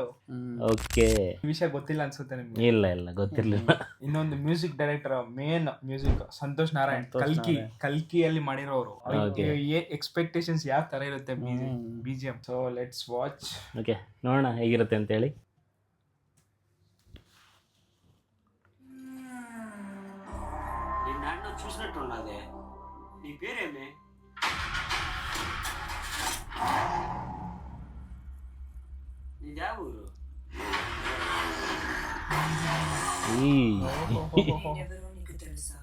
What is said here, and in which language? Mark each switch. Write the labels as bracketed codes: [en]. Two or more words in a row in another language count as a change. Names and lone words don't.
[kn] ಓಕೆ, ವಿಷಯ ಗೊತ್ತಿಲ್ಲ ಅನ್ಸುತ್ತೆ ನಿಮ್ಗೆ. ಇಲ್ಲ ಗೊತ್ತಿರ್ಲಿಲ್ಲ. ಇನ್ನೊಂದು [en] music director, main music [kn] ಸಂತೋಷ್ ನಾರಾಯಣ್. ಕಲ್ಕಿಯಲ್ಲಿ ಮಾಡಿರೋರು. ಎಕ್ಸ್ಪೆಕ್ಟೇಷನ್ಸ್ ಯಾವ ತರ ಇರುತ್ತೆ BGM. [en] so let's watch. [kn] ಓಕೆ, ನೋಡೋಣ ಹೇಗಿರುತ್ತೆ ಅಂತ ಹೇಳಿ. [te] చూసినట్టున్నదే నీ పేరేమి? నీదే ఊరు? నేనెవరో నీకు తెలుసా?